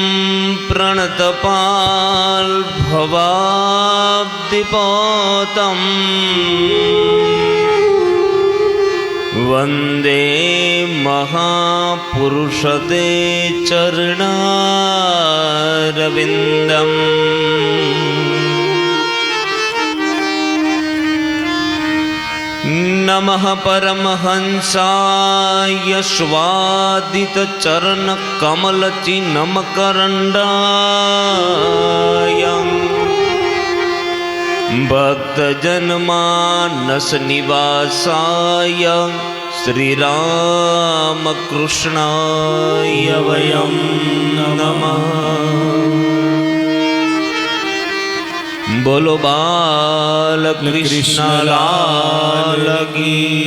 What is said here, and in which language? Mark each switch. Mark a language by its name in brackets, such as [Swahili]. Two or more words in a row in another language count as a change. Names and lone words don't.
[Sanskrit] प्रणतपाल भवाब्धिपोतम् वन्दे महापुरुषते चरणारविन्दम् नमः परमहंसाय स्वादितचरणकमलचिन्नमकरण्डाय ભક્તજનમાનસ નિવાસાય શ્રીરામકૃષ્ણાય વયમ નમઃ. [Hindi] बोलो बालकृष्ण लाल की